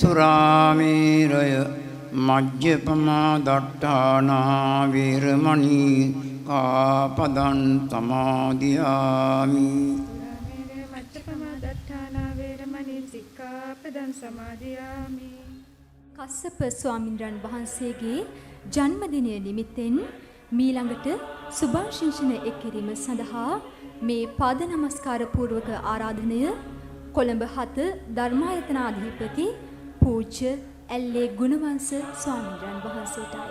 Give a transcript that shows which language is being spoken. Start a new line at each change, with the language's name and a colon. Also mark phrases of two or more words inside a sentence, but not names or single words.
Pali: සුරාමේරය මජ්ජපමා දට්ඨානා වේරමණී සික්ඛාපදං සමාදියාමි සුරාමේරය මච්චපමා දත්තානා වේරමණී සික්ඛාපදං සමාදියාමි
Sinhala: කස්සප ස්වාමින්ද්‍රයන් වහන්සේගේ ජන්මදිනය නිමිත්තෙන් මීළඟට සුභාශිංසන එක් කිරීම සඳහා මේ පාද නමස්කාර පූර්වක ආරාධනය කොළඹ 7 ධර්මායතනාධිපති පූජ්‍ය ඇල්ලේ ගුණවංශ ස්වාමින්ද්‍රයන් වහන්සේටයි.